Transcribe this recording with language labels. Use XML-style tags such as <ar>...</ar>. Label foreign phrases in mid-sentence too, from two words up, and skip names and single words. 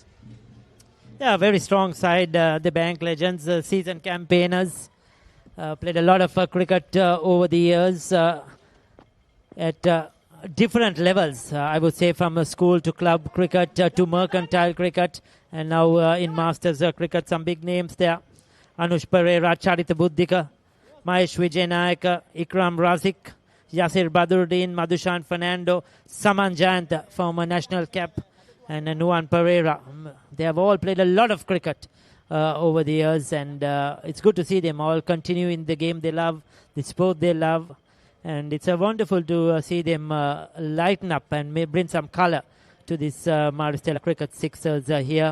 <en>Yeah, very strong side, the Bank Legends, seasoned campaigners. Played a lot of cricket over the years at different levels. I would say from school to club cricket to mercantile cricket. And now in Masters cricket, some big names there. Anush Pereira, Charita Buddhika, Mahesh Vijayanayaka, Ikram Razik, Yasir Badruddin, Madhushan Fernando, Saman Jayant, former national cap, and Nuwan Pereira. They have all played a lot of cricket over the years, and it's good to see them all continue in the game they love, the sport they love, and it's wonderful to see them lighten up and bring some color to this Maris Stella Cricket Sixers here.</en>